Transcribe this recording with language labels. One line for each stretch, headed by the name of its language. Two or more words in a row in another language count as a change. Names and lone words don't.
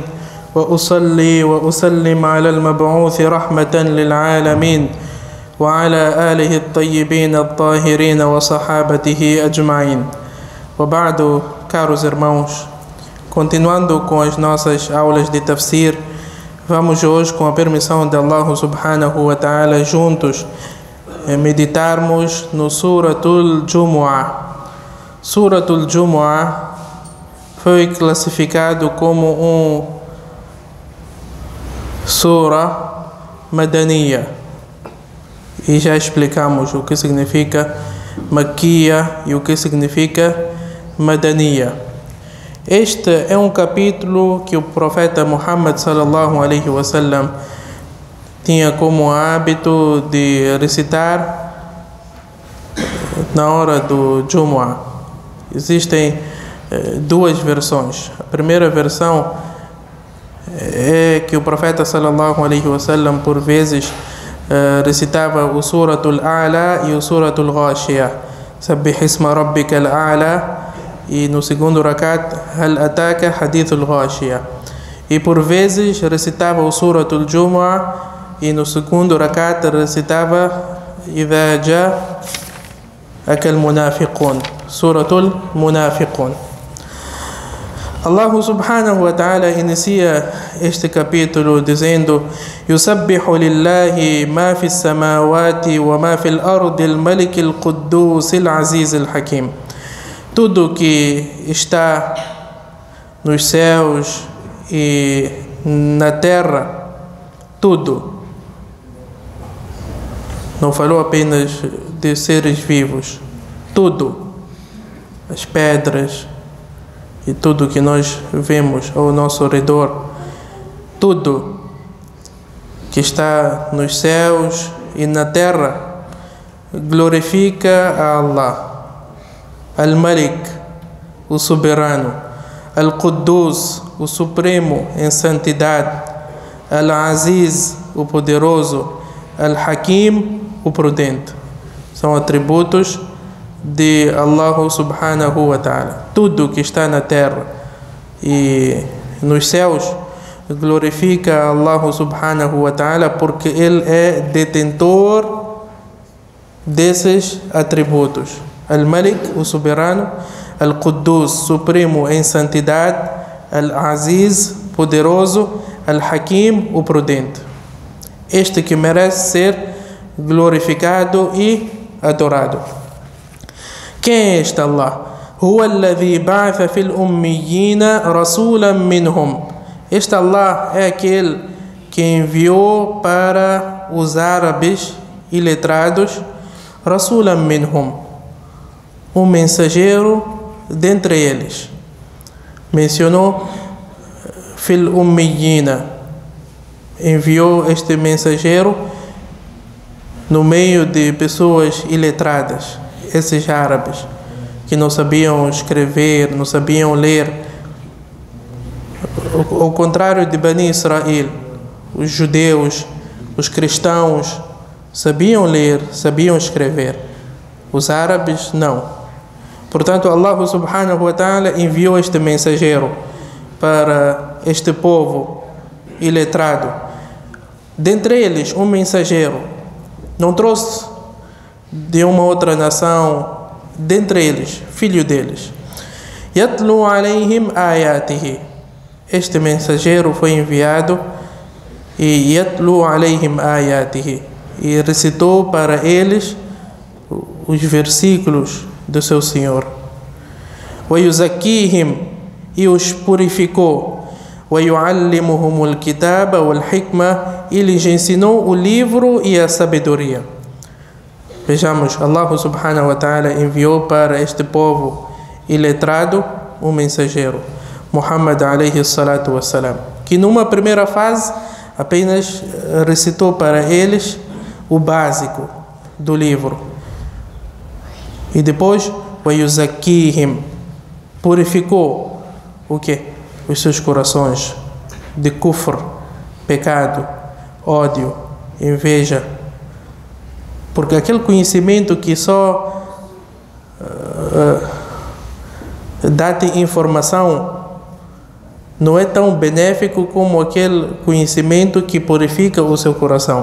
Arabic: وأصلي وأسلم على المبعوث رحمة للعالمين. وعلى آله الطيبين الطاهرين وصحابته أجمعين. وبعد,
Portuguese: caros irmãos, continuando com as nossas aulas de tafsir, vamos hoje, com a permissão de Allah
Arabic: سبحانه وتعالى,
Portuguese: juntos meditarmos no Suratul Jumu'ah. Suratul Jumu'ah foi classificado como
Arabic: سورة مدنية.
Portuguese: E já explicamos o que significa Makiya e o que significa Madaniya. Este é um capítulo que o profeta Muhammad
Arabic: صلى الله عليه وسلم
Portuguese: tinha como hábito de recitar na hora do Jumu'ah. Existem duas versões. A primeira versão é que o profeta
Arabic: صلى الله عليه وسلم
Portuguese: por vezes recitava o Suratul A'la e o Suratul Ghashiyah.
Arabic: سبح اسم ربك الأعلى.
Portuguese: E no segundo rakat,
Arabic: هل أتاك حديث الغاشية.
Portuguese: E por vezes recitava o Suratul Jumu'ah e no segundo rakat recitava
Arabic: إذا جاءك المنافقون,
Portuguese: Suratul Munafiqun. Allah
Arabic: سبحانه وتعالى
Portuguese: inicia este capítulo dizendo:
Arabic: يسبح لله ما في السماوات وما في الأرض الملك القدوس العزيز الحكيم.
Portuguese: Tudo que está nos céus e na terra, tudo. Não falou apenas de seres vivos. Tudo. As pedras e tudo que nós vemos ao nosso redor. Tudo que está nos céus e na terra glorifica a Allah. Al-Malik, o soberano. Al-Quddus, o supremo em santidade. Al-Aziz, o poderoso. Al-Hakim, o prudente. São atributos de Allah
Arabic: سبحانه وتعالى.
Portuguese: Tudo que está na terra e nos céus glorifica Allah
Arabic: سبحانه وتعالى,
Portuguese: porque Ele é detentor desses atributos. Al-Malik, o soberano. Al-Quddus, supremo em santidade. Al-Aziz, poderoso. Al-Hakim, o prudente. Este que merece ser glorificado e adorado. Quem é este Allah?
Arabic: هو الذي بعث في الأميين رسولا منهم.
Portuguese: Este Allah é aquele que enviou para os árabes iletrados
Arabic: رسولا منهم,
Portuguese: um mensageiro dentre eles. Mencionou
Arabic: في الأميين,
Portuguese: enviou este mensageiro no meio de pessoas iletradas, esses árabes que não sabiam escrever, não sabiam ler. Ao contrário de Bani Israel, os judeus, os cristãos sabiam ler, sabiam escrever. Os árabes não. Portanto, Allah
Arabic: سبحانه وتعالى
Portuguese: enviou este mensageiro para este povo iletrado. Dentre eles, um mensageiro. Não trouxe de uma outra nação, dentre eles, filho deles.
Arabic: يتلو عليهم آياته.
Portuguese: Este mensageiro foi enviado e
Arabic: يتلو عليهم آياته,
Portuguese: e recitou para eles os versículos do seu Senhor.
Arabic: ويزكيهم,
Portuguese: e os purificou.
Arabic: ويعلمهم الكتاب والحكمة,
Portuguese: e lhes ensinou o livro e a sabedoria. Vejamos, Allah
Arabic: سبحانه وتعالى
Portuguese: enviou para este povo iletrado um mensageiro, Muhammad
Arabic: عليه الصلاة والسلام,
Portuguese: que numa primeira fase apenas recitou para eles o básico do livro. E depois,
Arabic: ويزكيهم,
Portuguese: purificou o quê? Os seus corações de kufr, pecado, ódio, inveja, Porque aquele conhecimento que só dá-te informação não é tão benéfico como aquele conhecimento que purifica o seu coração.